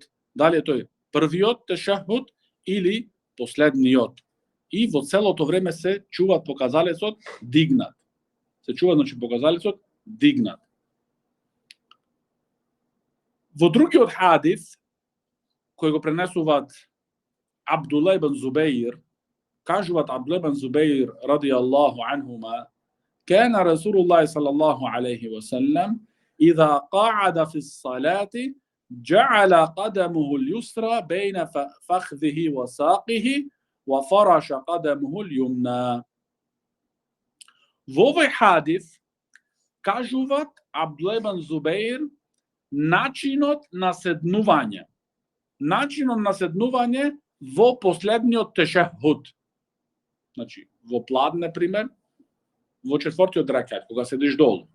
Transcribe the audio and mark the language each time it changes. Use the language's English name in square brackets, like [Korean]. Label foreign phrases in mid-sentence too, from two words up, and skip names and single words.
[Macedonian] Дали е тој првиот тешехуд или последниот. И во целото време се чува показалецот дигнат. Се чува, значи, показалецот дигнат. Во другиот хадис, кој го пренесуваат Абдулла ибн Зубейр, кажуваат Абдулла ибн Зубейр [Arabic] رضي الله عنهما, كان رسول الله صلى الله عليه وسلم إذا قعد في الصلاة جعل قدمه اليسرى بين فخذه وساقه وفرش قدمه اليمنى. [Macedonian] Во овој хадис кажуваат Абдулла ибн Зубейр начинот на седнување. Начинот на седнување во последниот тешехуд. Значи, во пладне пример, во четвртиот рекат, кога седиш долу.